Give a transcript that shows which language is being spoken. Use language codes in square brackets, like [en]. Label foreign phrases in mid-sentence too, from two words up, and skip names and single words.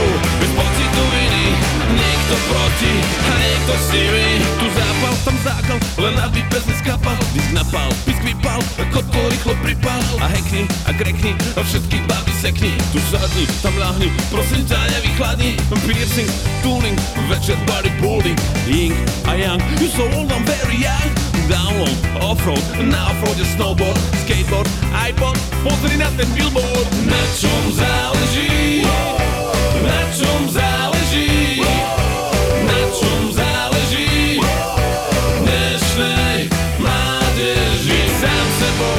[sk] Bez pocitu viny, niekto proti a niekto s nimi. Tu zápal, tam zákal, len aby bez neskapal. Disk napal, pisk vypal, kotol rýchlo pripal. A hackni, a krekni, a všetky baby sekni. Tu sadni, tam ľahni, prosím ťa nevychladni. Piercing, tuning, večer bodybuilding. [en] Ying a yang, you so old, I'm very young. [sk] Download, offroad, na offroade snowboard, skateboard, iPod, pozri na ten billboard. Na čom záleží? Na čom záleží? Na čom záleží? Dnešnej mládeži sám sebou.